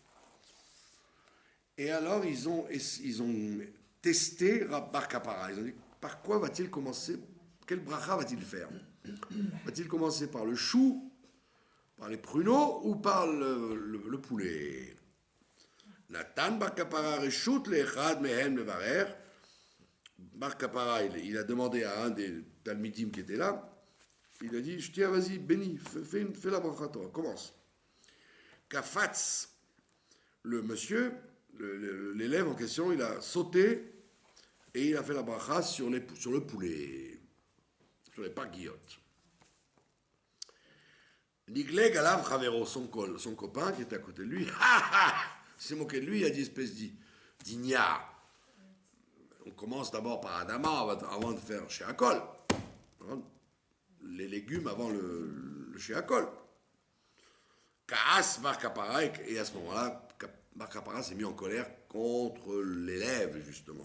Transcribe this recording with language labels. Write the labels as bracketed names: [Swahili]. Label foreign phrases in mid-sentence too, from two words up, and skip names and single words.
[French] Et alors, ils ont testé Bar Kapara. Ils ont dit, par quoi va-t-il commencer? Quel bracha va-t-il faire? Va-t-il commencer par le chou, par les pruneaux ou par le poulet? [Hebrew] נתן בר קפרא רשות לאחד מהם לברך. [French] Bar Kapara, il a demandé à un des talmidim qui était là, il a dit, je tiens, vas-y, bénis, fais la bracha, toi, commence. Kafatz, le monsieur, l'élève en question, il a sauté et il a fait la bracha sur le poulet, sur les parguillotes. [Hebrew] ליגלג עליו חברו, [French] son copain qui était à côté de lui, s'est moqué de lui, il a dit espèce d'ignare. On commence d'abord par Adama avant de faire Sheakol. Les légumes avant le Sheakol. [Hebrew] כעס בר קפרא, [French] et à ce moment-là, Bar Kapara s'est mis en colère contre l'élève, justement.